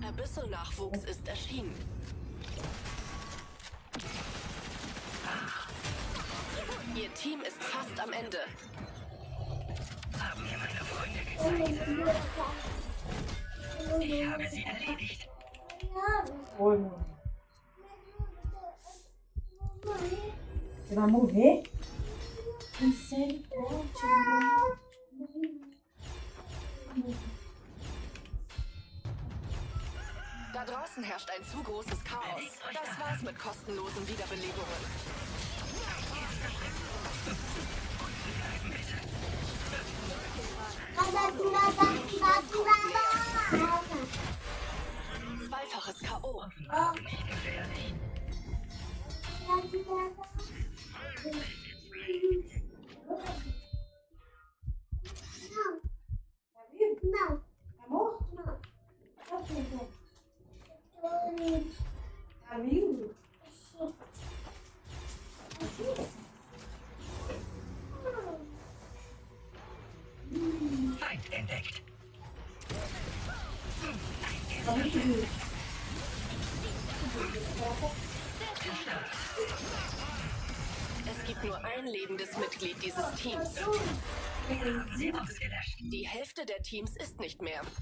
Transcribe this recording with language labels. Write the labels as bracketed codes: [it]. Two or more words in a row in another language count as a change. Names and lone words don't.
[de] Abyssal-Nachwuchs ist erschienen. Ihr Team ist fast am Ende. Haben mir meine Freunde gezeigt. Ich habe sie erledigt. [pt] Você vai morrer? Misericórdia. [de] Da draußen herrscht ein zu großes Chaos. Das war's mit kostenlosen Wiederbelebungen. Zweifaches K.O. Nicht gefährlich. [pt] Não, tá morto? Não. Tá vivo. Tá vivo? [de] Feind entdeckt. [pt] Tá muito vivo. [de] Es gibt nur ein lebendes Mitglied dieses Teams. Wir haben sie ausgelöscht. Die Hälfte der Teams ist nicht mehr.